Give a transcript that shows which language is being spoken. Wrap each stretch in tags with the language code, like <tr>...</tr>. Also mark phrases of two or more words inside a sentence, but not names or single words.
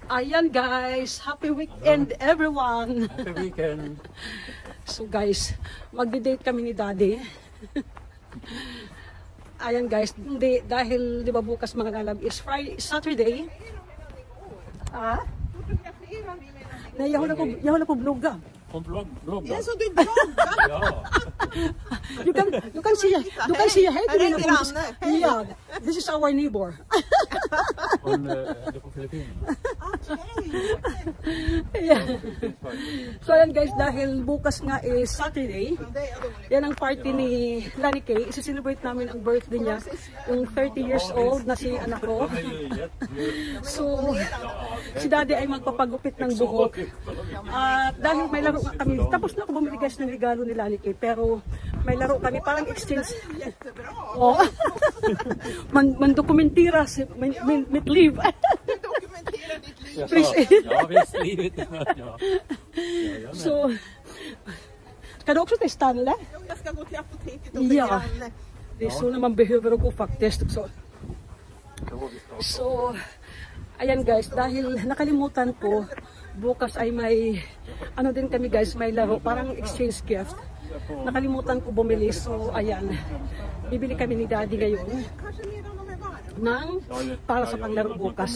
<tl>Ayan guys,</tl> <en>happy weekend everyone. Happy weekend.</en> <tl>So guys, magdi-date kami ni Daddy. Ayan guys, dahil di ba bukas mga lalab is Friday, Saturday. Ah?</tl> <sv>Jag håller på att blogga. Blogg. Ja, så du bloggar? Ja. Du kan säga hej till dina kompisar. Ja,</sv> <en>this is our neighbor.</en> <sv>Hon är på Filippinerna.</sv> <en>Yeah.</en> <tl>So ayan guys, dahil bukas nga is Saturday, yan ang party ni Lani Kay. Isi-celebrate namin ang birthday niya, yung 30</tl> <en>years old</en> <tl>na si anak ko. So, si Daddy ay magpapagupit ng buhok. At dahil may laro kami, tapos na ako bumili guys ng regalo ni Lani Kay, pero may laro kami, parang exchange. Oh.</tl> <sv>Man-dokumentera mitt liv. Ja, visst, livet. Ja. Så, ska du också testa eller? Jag ska gå till apoteket och Ja, det är så när man behöver gå faktiskt. Så,</sv> <tl>ayan guys, dahil nakalimutan ko, bukas ay may, ano din kami guys, may laro, parang</tl> <en>exchange gift.</en> <tl>Nakalimutan ko bumili, so ayan, bibili kami ni Daddy ngayon ng para sa panglaro bukas.</tl>